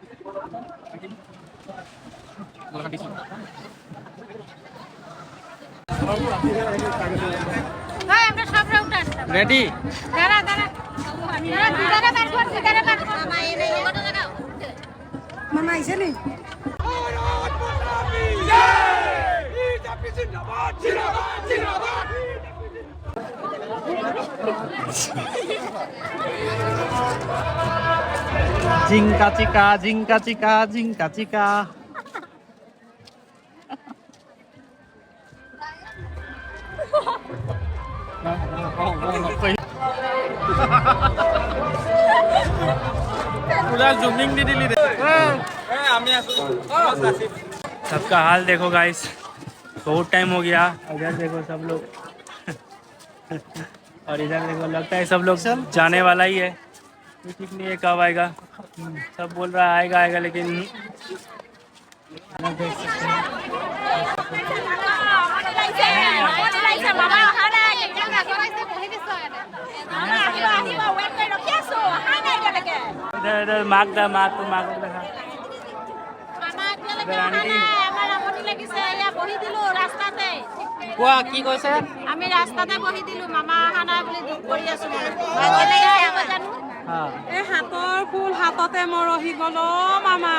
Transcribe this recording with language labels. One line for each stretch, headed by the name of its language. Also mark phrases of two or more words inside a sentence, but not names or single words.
Hindi: रेडी? मामा ऐसे नहीं जिंका चिका जिंका चिका जिंका चिका।
Assamese: জুমিং দি দিলি।
Hindi: सबका हाल देखो गाइस, बहुत टाइम हो गया। इधर देखो सब लोग और इधर देखो, लगता है सब लोग जाने वाला ही है। ठीक नहीं है कब आएगा। सब बोल रहा है आएगा लेकिन देख सकते हैं। इधर मार्क देखा।
Assamese: কোৱা কি কৈছে? আমি ৰাস্তাতে বহি দিলো, মামা অহা নাই বুলি দুখ কৰি আছো। এই হাতৰ ফুল হাততে মৰহি গল মামা।